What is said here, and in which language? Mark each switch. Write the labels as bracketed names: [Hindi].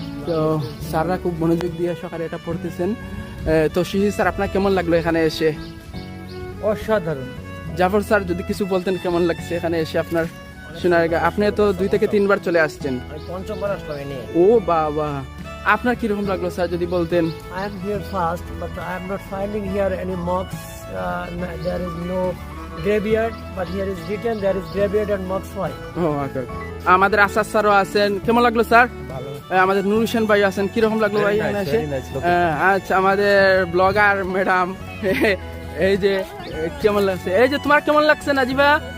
[Bangla] তো স্যাররা খুব মনোযোগ দিয়ে সকালে এটা পড়তেছেন। তো শিশির স্যার, আপনার কেমন লাগলো এখানে এসে? অসাধারণ। জাফর স্যার, যদি কিছু বলতেন কেমন লাগছে এখানে এসে আপনার শোনার? আপনি তো 2 থেকে 3 বার চলে আসছেন। আমি পঞ্চমবার আসলাম এনে। ও বাবা, আপনার কিরকম লাগলো স্যার যদি বলতেন? [English] I am here first, but I am not finding here any mosques. There is no graveyard, but here is written there is graveyard and mosque. Why? [Bangla] ও আচ্ছা। আমাদের আসাদ স্যারও আছেন, কেমন লাগলো স্যার? ভালো। আমাদের নুর হোসেন ভাই আছেন, কিরকম লাগলো ভাই এখানে এসে? আচ্ছা, আমাদের ব্লগার ম্যাডাম, এই যে কেমন লাগছে? এই যে তোমার কেমন লাগছে নাজিবা?